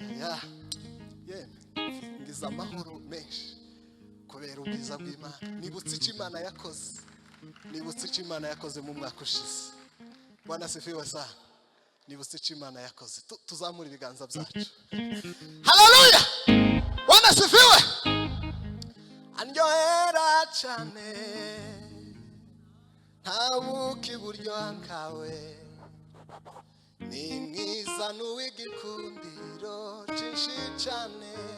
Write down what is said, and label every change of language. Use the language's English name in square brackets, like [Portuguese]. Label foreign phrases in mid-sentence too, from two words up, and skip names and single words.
[Kinyarwanda] ngize amahoro menshi kubera ubwiza bw'Imana. Nibutse icyo Imana yakoze mu mwaka ushize. [Swahili] Bwana asifiwe sana. [Kinyarwanda] Nibutse icyo Imana yakoze. Tuzamura ibiganza byacu. [Swahili] Haleluya. Bwana asifiwe. [Kinyarwanda] Andyohera cyane ntabuka iburyo bwawe, ni mwiza n'uw'igikundiro cyinshi cyane,